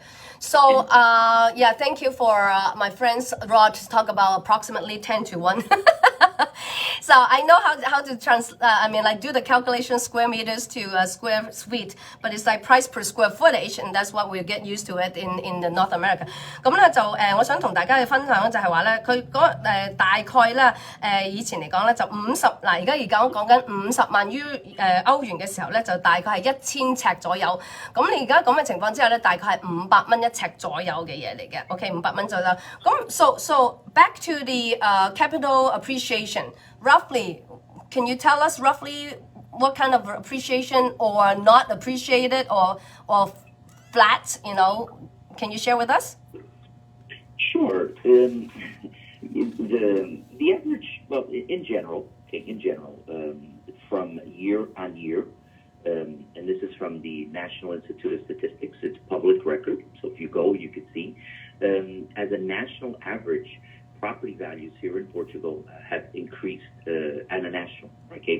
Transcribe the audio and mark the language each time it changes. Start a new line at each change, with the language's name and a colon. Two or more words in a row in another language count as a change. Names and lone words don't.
English: So, thank you for my friends Rod to talk about approximately 10 to 1. So I know how to do the calculation square meters to square feet, but it's like price per square footage, and that's what we get used to it in the North America.
Cantonese: 咁咧就我想同大家嘅分享咧就係話咧，佢大概咧以前嚟講咧就50嗱，而家講緊50萬歐元嘅時候咧，就大概係1000尺左右。咁你而家咁嘅情況之下咧，大概係500蚊一尺左右嘅嘢嚟嘅。OK， 500蚊左右。
English: 咁 so back to the capital appreciation. Roughly, can you tell us roughly what kind of appreciation or not appreciated or flat, can you share with us? Sure. The average, well, in general, from year on year, and this is from the National Institute of Statistics, it's public record, so if you go, you can see, as a national average, property values here in Portugal have increased at a national, okay?